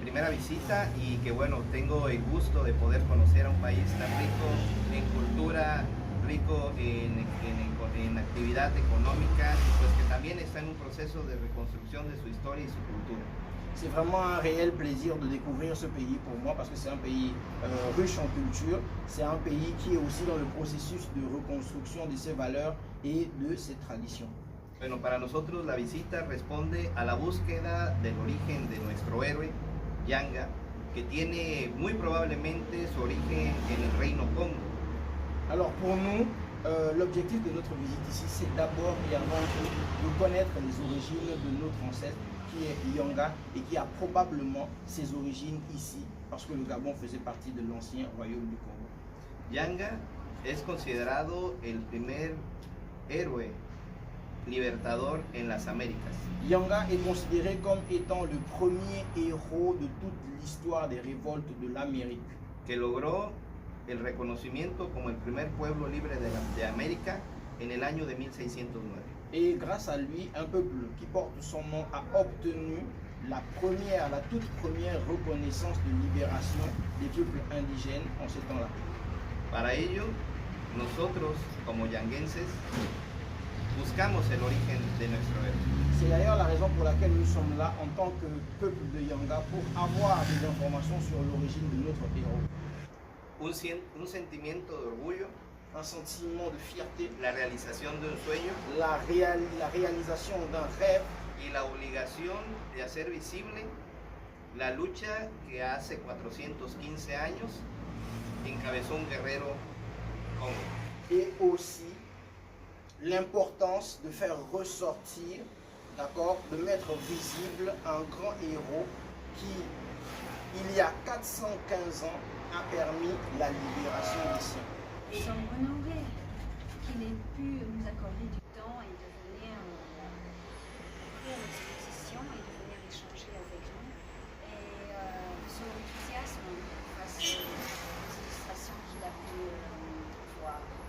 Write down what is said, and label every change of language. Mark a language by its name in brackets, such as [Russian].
[Spanish] Visita y que bueno, tengo el gusto de poder conocer a un país tan rico en cultura, rico en actividad económica, pues que también está en un proceso de reconstrucción de su historia y su cultura. [French] C'est vraiment un réel plaisir de découvrir ce pays pour moi parce que c'est un pays riche en culture, c'est un pays qui est aussi dans le processus de reconstruction de ses valeurs et de ses traditions. [Spanish] Bueno, para nosotros la visita responde a la búsqueda del origen de nuestro héroe, Yanga, que tiene muy probablemente su origen en el reino Congo. [French] Alors pour nous, l'objectif de notre visite ici, c'est d'abord et avant tout de connaître les origines de notre ancêtre qui est Yanga et qui a probablement ses origines ici parce que le Gabon faisait partie de l'ancien royaume du Congo. [Spanish] Yanga es considerado el primer héroe libertador en las Américas. [French] Yanga est considéré comme étant le premier héros de toute l'histoire des révoltes de l'Amérique. [Spanish] Que logró el reconocimiento como el primer pueblo libre de América en el año de 1609. [French] Et grâce à lui, un peuple qui porte son nom a obtenu la toute première reconnaissance de libération des peuples indigènes en ce temps-là. [Spanish] Para ello, nosotros como yanguenses buscamos el origen de nuestro héroe. [French] C'est d'ailleurs la raison pour laquelle nous sommes là en tant que peuple de Yanga pour avoir des informations sur l'origine de notre héros. [Spanish] Un sentimiento de orgullo, [French] un sentiment de fierté, [Spanish] la realización de un sueño, [French] la réalisation d'un rêve [Spanish] y la obligación de hacer visible la lucha que hace 415 años encabezó un guerrero Congo. [French] Et aussi l'importance de faire ressortir, d'accord, de mettre visible un grand héros qui, il y a 415 ans, a permis la libération des siens. Nous sommes honorés qu'il ait pu nous accorder du temps et de venir ouvrir l'exposition et de venir échanger avec nous et de son enthousiasme face aux illustrations qu'il a pu voir.